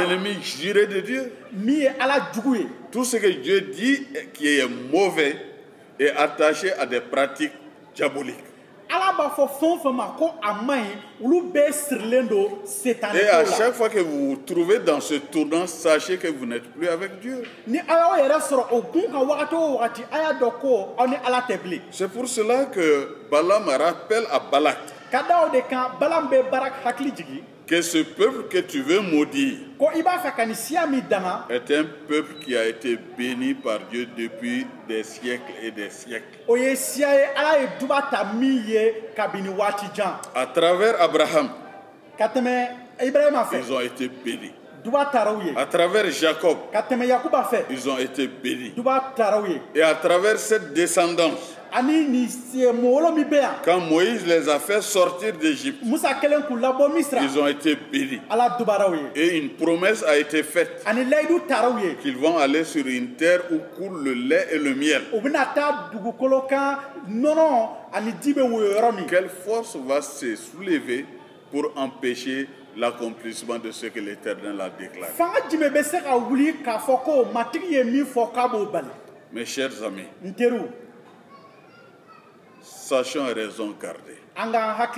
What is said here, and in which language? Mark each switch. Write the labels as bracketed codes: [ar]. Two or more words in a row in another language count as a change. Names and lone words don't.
[fr] l'ennemi juré de Dieu. [bm] Min ye Ala jugu ye. [fr] Tout ce que Dieu dit qui est mauvais est attaché à des pratiques diaboliques. [bm] Ala b'a fɔ fɛn o fɛn ma ko a man ɲi olu bɛɛ sirilen don setan [fr] Et à [bm] ko la. [fr] chaque fois que vous vous trouvez dans ce tournant, sachez que vous n'êtes plus avec Dieu. [bm] Ni aw y'aw yɛrɛ sɔrɔ o kun kan wagati o wagati a y'a dɔn ko aw ni Ala tɛ bilen. [fr] C'est pour cela que Balaam rappelle à Balak [bm] Ka da o de kan Balaam bɛ Barak hakili jigin [fr] que ce peuple que tu veux maudire [bm] ko i b'a fɛ ka nin siya min danga [fr] est un peuple qui a été béni par Dieu depuis des siècles et des siècles. [bm] o ye siya ye Ala ye duba ta min ye kabini waati jan. [fr] À travers Abraham, [bm] Ka tɛmɛ Ibrahima fɛ [fr] ils ont été bénis. [bm] duba taara u ye. [fr] À travers Jacob, [bm] Ka tɛmɛ Yakuba fɛ [fr] ils ont été bénis. [bm] duba taara u ye. [fr] Et à travers cette descendance, [bm] Ani nin mɔgɔwolo min bɛ yan [fr] quand Moïse les a fait sortir d'Égypte, [bm] Musa kɛlen k'u labɔ Misira [fr] ils ont été bénis. [bm] Ala dubara u ye. [fr] Et une promesse a été faite [bm] Ani layidu taara u ye. [fr] qu'ils vont aller sur une terre où coule le lait et le miel. [bm] U bɛna taa dugukolo kan nɔnɔ [fr] quelle force va se soulever pour empêcher l'accomplissement de ce que l'Éternel a déclaré? Mes chers amis, sachons raison garder.